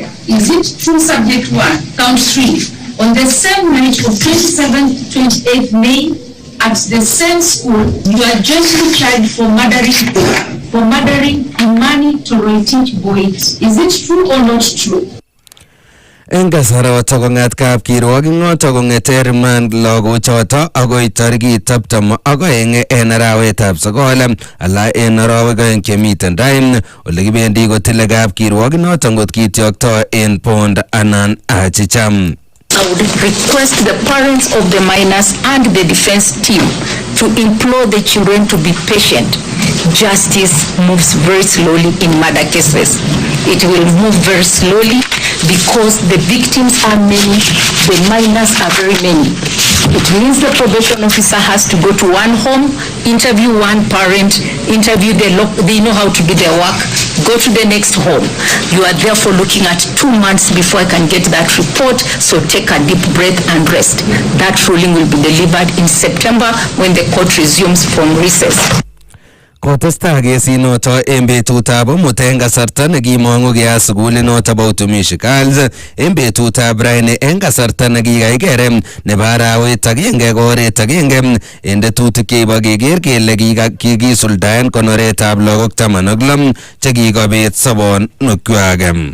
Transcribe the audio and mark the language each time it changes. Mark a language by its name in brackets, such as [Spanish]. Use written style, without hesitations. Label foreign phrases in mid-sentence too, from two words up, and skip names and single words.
[English] Is it true? Subject 1, count 3. On the same night of 27th-28th May, at the same school, you are justly tried for murdering Imani Toroitich Boit. Is it true or not true? [Kalenjin] En kasarato kong'at kapkirwokinoto kong'ete remand lagochoto akoi tarikit 12 en arawetab sokol ala en arawek oeng chemiten tai ole kibendi kotile kapkirwokinoto ngot kityokto en bond anan achicham. [English] I would request the parents of the minors and the defense team to implore the children to be patient. Justice moves very slowly in murder cases. It will move very slowly because the victims are many, the minors are very many. It means the probation officer has to go to one home, interview one parent, interview they know how to do their work, go to the next home. You are therefore looking at 2 months before I can get that report, so take a deep breath and rest. That ruling will be delivered in September when the court resumes from recess. [Kalenjin] Kotestai kesinoto en betutab omut en kasarta nekimong'u keyat sukulinoto bo Utumishi Girls en betutab raini en kasarta nekikaiker nebo arawet agenge ko oret agenge en tetutik cheibo keker kele kikisuldaen konoretab lagok 16 chekikobet sobonwekwak.